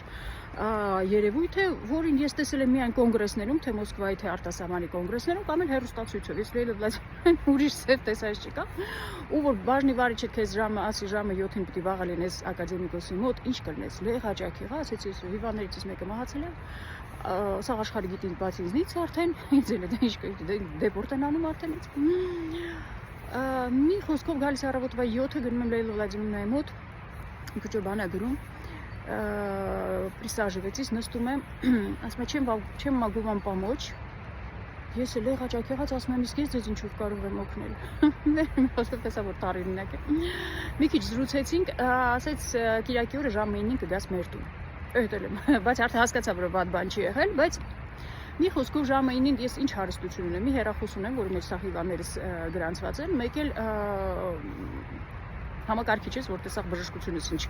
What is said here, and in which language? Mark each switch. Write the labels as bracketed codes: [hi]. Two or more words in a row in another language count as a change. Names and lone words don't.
[hy] երևույթ է, որին ես տեսել եմ միայն կոնգրեսներում, թե Մոսկվայի, թե արտասահմանի կոնգրեսներում, կամ էլ հեռուստացույցով, ես Լեյլա Վլադիմիրովնան ուրիշ սև տեսած չկա, ու որ բաժնի վարիչը քեզ ասի ժամը 7-ին պիտի վաղ լինես ակադեմիկոսի մոտ, ինչ կլինես, լեհաճակ եղա, ասեցի հիվանդներից մեկը մահացել է, սաղ աշխարհի գիտի բացի ինձնից արդեն, ինձ էլ է ինչ դեպորտ են անում արդեն ինձ։ Մի խոսքով գալիս առավոտվա 7-ը գնում եմ Լեյլա Վլադիմիրովնայի մոտ, քիչ բան է գրում, присаживайтесь, նստում եմ, ասում եմ, [ru] чем могу вам помочь, [hy] ես էլ եղաճակ եղած, ասում եմ, իսկ ես ձեզ ինչով կարող եմ օգնել, խոսքով տեսա, որ տարօրինակ է, մի քիչ զրուցեցինք, ասեց կիրակի օրը ժամը 9-ին կգաս մեր տուն, էդ էլ եմ, բայց արդեն հասկացա, որ վատ բան չի եղել, բայց մի խոսքով ժամը 9-ին ես ինչ հարստություն ունեմ, մի հեռախոս ունեմ, որի մեջ սա հիվանդներս գրանցված են, մեկ էլ համակարգիչ ես, որ տեսավ բժշկությունից